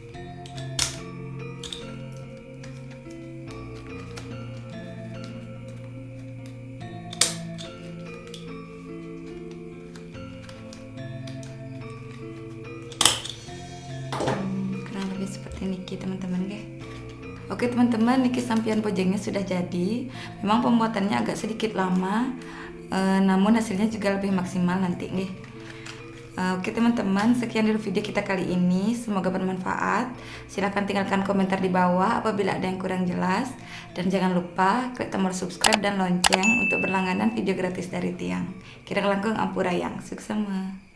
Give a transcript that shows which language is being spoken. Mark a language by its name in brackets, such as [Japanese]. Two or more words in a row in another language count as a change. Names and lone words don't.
[Indonesian] Kurang lebih seperti Niki teman-teman guys. Oke teman-teman, niki sampian bojengnya sudah jadi. Memang pembuatannya agak sedikit lama, namun hasilnya juga lebih maksimal nanti nih. Oke teman-teman, sekian dulu video kita kali ini. Semoga bermanfaat. Silahkan tinggalkan komentar di bawah apabila ada yang kurang jelas. Dan jangan lupa klik tombol subscribe dan lonceng untuk berlangganan video gratis dari Tiang. [Balinese] Kira langkung ampurayang. Suksema.